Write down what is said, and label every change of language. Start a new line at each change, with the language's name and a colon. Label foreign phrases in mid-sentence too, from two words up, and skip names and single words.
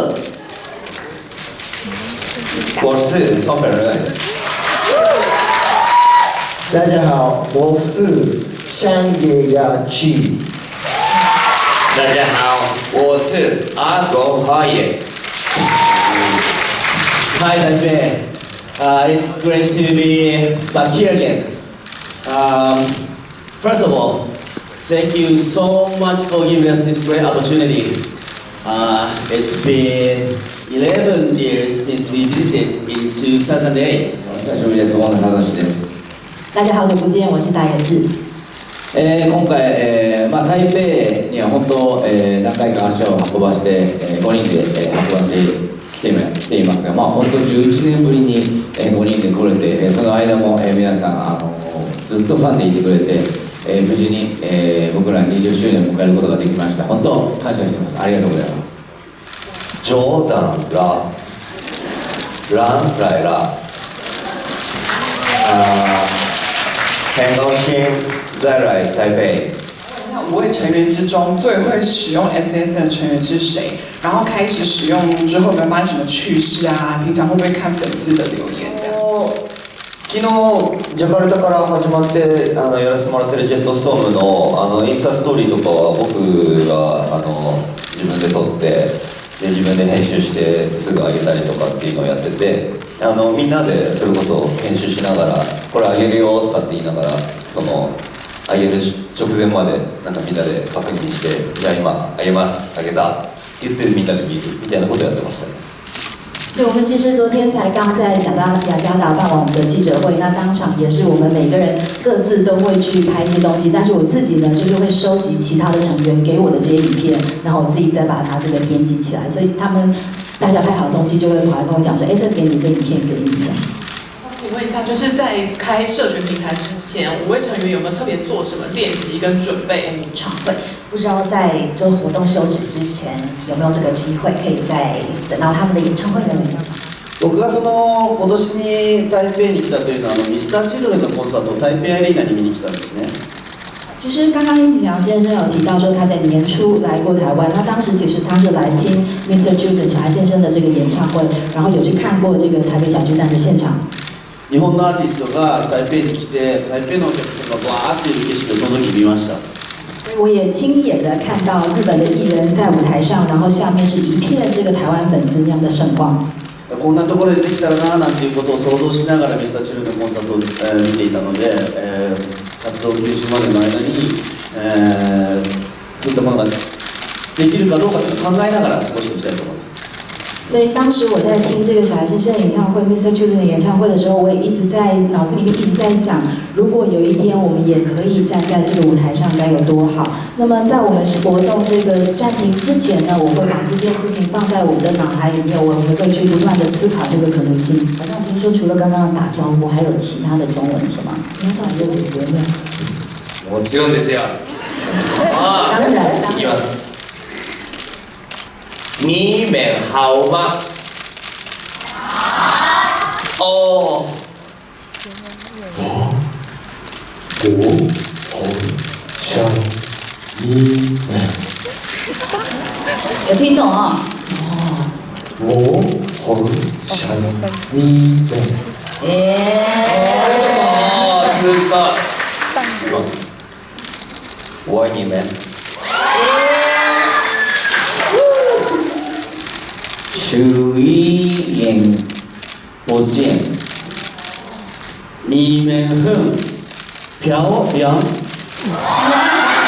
Chinese: 我是宋本人。大家好，我是山野雅纪。大家好，我是阿狗花野。
English: Hi Taipei, it's great to be back here again. First of all, thank you so much for giving us this great opportunity. It's been 11 years since we visited in 2008.
Japanese: 久しぶりです。大野忠です。
Chinese: 大家好久不见，我是大野智。
Japanese: 今回、台北には本当、何回か足を運ばせて、5人で、運ばせてきていますが、本当11年ぶりに、5人で来れて、その間も、皆さん、ずっとファンでいてくれて、無事に、僕ら20周年を迎えることができました。本当感謝してます。ありがとうございます。冗談ラランライラ
Chinese: 很高兴再来台北。 5位成员之中最会使用 SSN 的成员是谁？然后开始使用之后有没有发生什么趣事啊？平常会不会看粉丝的留言这样？
Japanese: 昨日ジャカルタから始まってやらせてもらってるジェットストームのインスタストーリーとかは僕が自分で撮ってで自分で編集してすぐ上げたりとかっていうのをやっててみんなでそれこそ編集しながらこれ上げるよとかって言いながら上げる直前までなんかみんなで確認してじゃあ今上げます上げたって言ってみんなで見るみたいなことやってましたね。
Chinese: 对，我们其实昨天才刚在雅加达办完我们的记者会，那当场也是我们每个人各自都会去拍一些东西，但是我自己呢就是会收集其他的成员给我的这些影片，然后我自己再把它这个编辑起来，所以他们大家拍好的东西就会跑来跟我讲说，这给你，这影片给你这样。请问一下，就是在开社群平台之前，5位成员有没有特别做什么练习跟准备？演唱会，不知道在这个活动休止之前有没有这个机会，可以再等到他们的演唱会呢？
Japanese: 僕が今年に台北に来たというのはミスターチルドレンのコンサートを台北アリーナに見に来たんですね。
Chinese: 其实刚刚殷景阳先生有提到说他在年初来过台湾，他当时其实他是来听 Mr. Children 小孩先生的这个演唱会，然后有去看过这个台北小巨蛋的现场。
Japanese: 日本のアーティストが台北に来て、台北のお客さんがバーっていう景色をその時見ました。
Chinese: 我也亲眼的看到日本的艺人在舞台上，然后下面是一片这个台湾粉丝那样的盛况。
Japanese: こんなところでできたらななんていうことを想像しながらミスターチルドレンのコンサートを、見ていたので、活動休止までの間に、そういったものができるかどうかと考えながら過ごしていきたいと思います。
Chinese: 所以当时我在听这个小孩先生演唱会 Mr. Children 的演唱会的时候，我也一直在脑子里面一直在想，如果有一天我们也可以站在这个舞台上，该有多好。那么在我们活动这个暂停之前呢，我会把这件事情放在我们的脑海里面，我们会去不断的思考这个可能性。好像听说除了刚刚的打招呼，还有其他的中文是吗？
Japanese: 皆さんそうですよね。もちろんですよ。
Chinese: 当然。
Japanese: いきます。
Chinese: 你们好吗？哦。我好想你们。有听懂啊？我好想你们。
Japanese: 知道。いきます。
Chinese: 我爱你们。许一言不见，你们很漂亮。